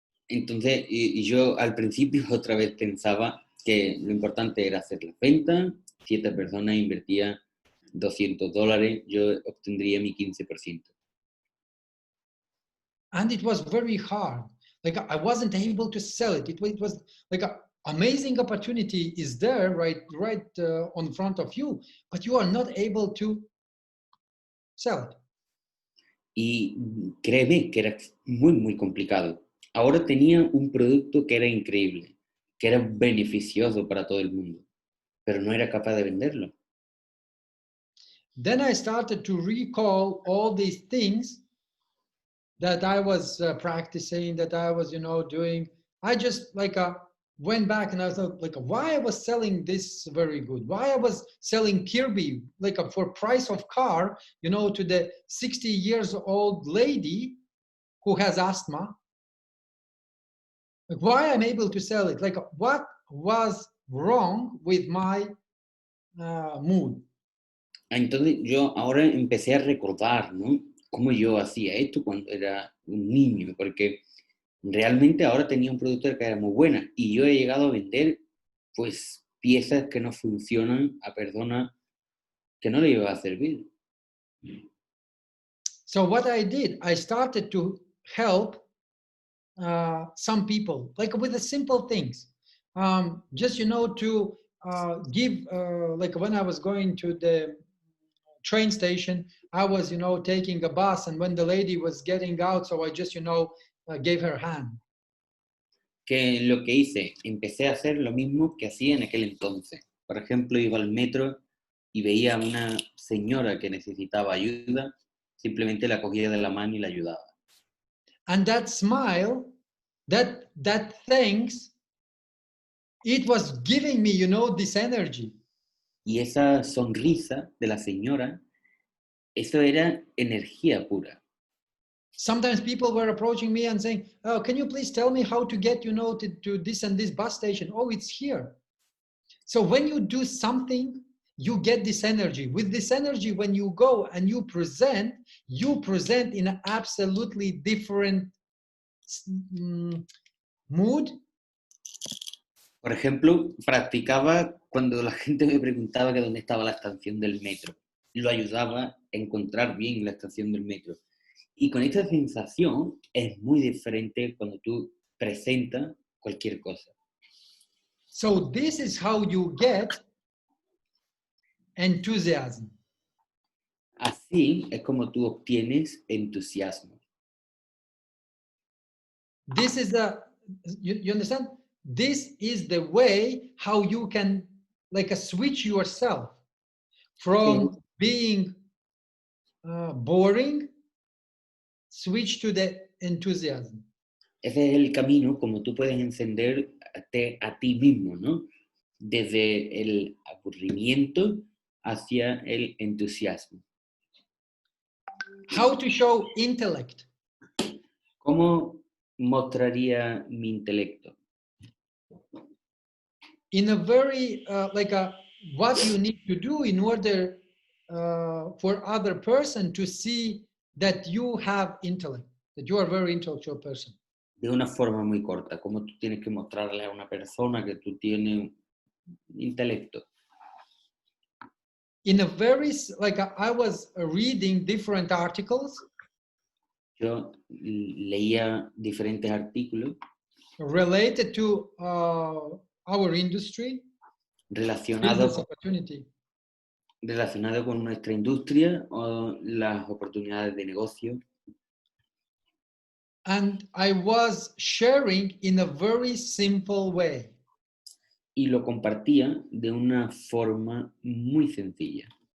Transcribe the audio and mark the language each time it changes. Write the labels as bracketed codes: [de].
[es] Entonces yo al principio otra vez pensaba que lo importante era hacer la venta. Si esta persona invertía $200, yo obtendría mi 15%. [en] And it was very hard. Like, I wasn't able to sell it. It was like an amazing opportunity is there right on front of you, but you are not able to sell it. [es] Y créeme que era muy, muy complicado. Ahora tenía un producto que era increíble, que era beneficioso para todo el mundo, pero no era capaz de venderlo. [en] Then I started to recall all these things that I was practicing, that I was, doing. I just went back and I thought, why I was selling this very good? Why I was selling Kirby, for price of car, to the 60 years old lady who has asthma. Why I'm able to sell it? What was wrong with my mood? [es] Entonces yo ahora empecé a recordar, ¿no? Cómo yo hacía esto cuando era un niño, porque realmente ahora tenía un producto que era muy buena y yo he llegado a vender pues piezas que no funcionan a personas que no le iba a servir. [en] So what I did, I started to help some people, with the simple things. Just, to give, when I was going to the train station, I was, taking a bus, and when the lady was getting out, so I just, gave her a hand. [es] Que lo que hice, empecé a hacer lo mismo que hacía en aquel entonces. Por ejemplo, iba al metro y veía a una señora que necesitaba ayuda, simplemente la cogía de la mano y la ayudaba. [en] And that smile, that thanks it was giving me, you know, this energy. [es] Y esa sonrisa de la señora, eso era energía pura. [en] Sometimes people were approaching me and saying, oh, can you please tell me how to get, you know, to this and this bus station? Oh, it's here. So when you do something, you get this energy. With this energy, when you go and you present in an absolutely different mood. [es] Por ejemplo, practicaba cuando la gente me preguntaba que dónde estaba la estación del metro. Lo ayudaba a encontrar bien la estación del metro. Y con esta sensación es muy diferente cuando tú presentas cualquier cosa. [en] So this is how you get enthusiasm. [es] Así es como tú obtienes entusiasmo. [en] This is you understand? This is the way how you can like switch yourself from being boring, switch to the enthusiasm. [es] Ese es el camino como tú puedes encenderte a ti mismo, ¿no? Desde el aburrimiento hacia el entusiasmo. [en] How to show intellect? [es] ¿Cómo mostraría mi intelecto? [en] In a very what you need to do in order for other person to see that you have intellect, that you are a very intellectual person. [es] De una forma muy corta, ¿cómo tú tienes que mostrarle a una persona que tú tienes intelecto? [en] In a very I was reading different articles. [es] Yo leía diferentes artículos [en] related to our industry, [es] relacionados [en] opportunity. [es] Con nuestra industria o las oportunidades de negocio. [en] And I was sharing in a very simple way. [es] Y lo compartía de una forma muy sencilla.